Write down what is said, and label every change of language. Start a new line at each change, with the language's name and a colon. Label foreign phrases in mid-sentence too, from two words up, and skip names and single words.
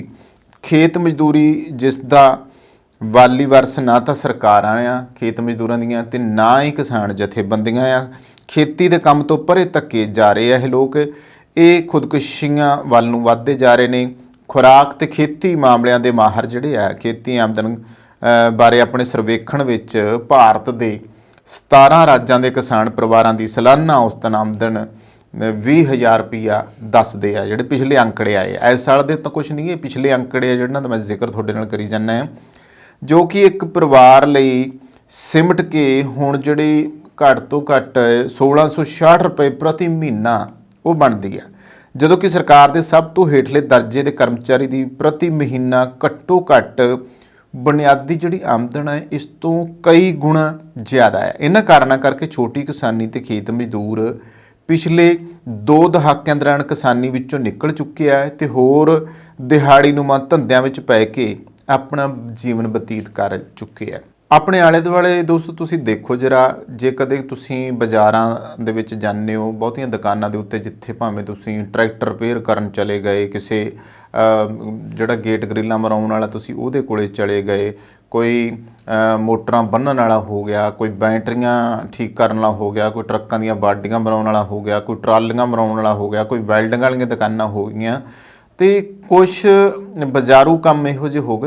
Punjabi: ਖੇਤ ਮਜ਼ਦੂਰੀ ਜਿਸ ਦਾ ਵਾਲੀ ਵਾਰਸ ਨਾ ਤੋ ਸਰਕਾਰਾਂ ਆ ਖੇਤ ਮਜ਼ਦੂਰਾਂ ਦੀਆਂ ਤੇ ਨਾ ਹੀ ਕਿਸਾਨ ਜਥੇਬੰਦੀਆਂ ਆ। ਖੇਤੀ ਦੇ ਕਾਮ ਤੋ ਪਰੇ ਧੱਕੇ ਜਾ ਰਹੇ ਆ ਲੋਕ, ਯੇ ਖ਼ੁਦਕੁਸ਼ੀਆਂ ਵੱਲ ਨੂੰ ਵਧਦੇ ਜਾ ਰਹੇ ਨੇ। ਖ਼ੁਰਾਕ ਤੇ ਖੇਤੀ ਮਾਮਲਿਆਂ ਦੇ ਮਾਹਰ ਜਿਹੜੇ ਆ ਖੇਤੀ ਆਮਦਨ ਬਾਰੇ ਅਪਣੇ ਸਰਵੇਖਣ ਵਿੱਚ ਭਾਰਤ ਦੇ 17 ਰਾਜਾਂ ਦੇ ਕਿਸਾਨ ਪਰਿਵਾਰਾਂ ਦੀ ਸਾਲਾਨਾ ਔਸਤਨ ਆਮਦਨ 20,000 ਰੁਪਿਆ ਦੱਸਦੇ ਆ। ਜਿਹੜੇ ਪਿਛਲੇ ਅੰਕੜੇ ਆਏ ਇਸ ਸਾਲ ਦੇ ਤੋ ਕੁਛ ਨਹੀਂ, ਪਿਛਲੇ ਅੰਕੜੇ ਆ ਜਿਨ੍ਹਾਂ ਦਾ ਮੈਂ ਜ਼ਿਕਰ ਤੁਹਾਡੇ ਨਾਲ ਕਰੀ ਜਾਣਾ ਹੈ, ਜੋ ਕਿ ਏਕ ਪਰਿਵਾਰ ਲਈ ਸਿਮਟ ਕੇ ਹੁਣ ਜਿਹੜੀ ਘੱਟ ਤੋ ਘੱਟ 1666 ਰੁਪਏ ਪ੍ਰਤੀ ਮਹੀਨਾ ਵੋ ਬਣਤੀ ਹੈ, ਜਦੋਂ ਕਿ ਸਰਕਾਰ ਕੇ ਸਬ ਤੋ ਹੇਠਲੇ ਦਰਜੇ ਕੇ ਕਰਮਚਾਰੀ ਕੀ ਪ੍ਰਤੀ ਮਹੀਨਾ ਘੱਟੋ ਘੱਟ ਬੁਨਿਆਦੀ ਜਿਹੜੀ ਆਮਦਨ ਹੈ ਇਸ ਤੋ ਕਈ ਗੁਣਾ ਜ਼ਿਆਦਾ ਹੈ। ਇਨ੍ਹਾਂ ਕਾਰਨਾਂ ਕਰਕੇ ਛੋਟੀ ਕਿਸਾਨੀ ਤੇ ਖੇਤ ਮਜ਼ਦੂਰ ਪਿਛਲੇ 2 ਦਹਾਕਿਆਂ ਦੌਰਾਨ ਕਿਸਾਨੀ ਵਿੱਚੋਂ ਨਿਕਲ ਚੁੱਕੇ ਹੈਂ ਤੇ ਹੋਰ ਦਿਹਾੜੀਨੁਮਾ ਧੰਦਿਆਂ ਵਿੱਚ ਪੈ ਕੇ ਆਪਣਾ ਜੀਵਨ ਬਤੀਤ ਕਰ ਚੁੱਕੇ ਆ। ਆਪਣੇ ਆਲੇ ਦੁਆਲੇ ਦੋਸਤੋ ਤੁਸੀਂ ਦੇਖੋ ਜਰਾ, ਜੇ ਕਦੇ ਤੁਸੀਂ ਬਾਜ਼ਾਰਾਂ ਦੇ ਵਿੱਚ ਜਾਂਦੇ ਹੋ, ਬਹੁਤੀਆਂ ਦੁਕਾਨਾਂ ਦੇ ਉੱਤੇ ਜਿੱਥੇ ਭਾਵੇਂ ਤੁਸੀਂ ਟਰੈਕਟਰ ਰਿਪੇਅਰ ਕਰਨ ਚਲੇ ਗਏ, ਕਿਸੇ ਜਿਹੜਾ ਗੇਟ ਗਰਿੱਲਾਂ ਮਰਾਉਣ ਵਾਲਾ ਤੁਸੀਂ ਉਹਦੇ ਕੋਲੇ ਚਲੇ ਗਏ, ਕੋਈ ਮੋਟਰਾਂ ਬੰਨ੍ਹਣ ਵਾਲਾ ਹੋ ਗਿਆ, ਕੋਈ ਬੈਟਰੀਆਂ ਠੀਕ ਕਰਨ ਵਾਲਾ ਹੋ ਗਿਆ, ਕੋਈ ਟਰੱਕਾਂ ਦੀਆਂ ਬਾਡੀਆਂ ਬਣਾਉਣ ਵਾਲਾ ਹੋ ਗਿਆ, ਕੋਈ ਟਰਾਲੀਆਂ ਬਣਾਉਣ ਵਾਲਾ ਹੋ ਗਿਆ, ਕੋਈ ਵੈਲਡਿੰਗ ਵਾਲੀਆਂ ਦੁਕਾਨਾਂ ਹੋ ਗਈਆਂ, ਤੇ ਕੁਛ ਬਾਜ਼ਾਰੂ ਕੰਮ ਇਹੋ ਜਿਹੇ ਹੋ ਗਏ।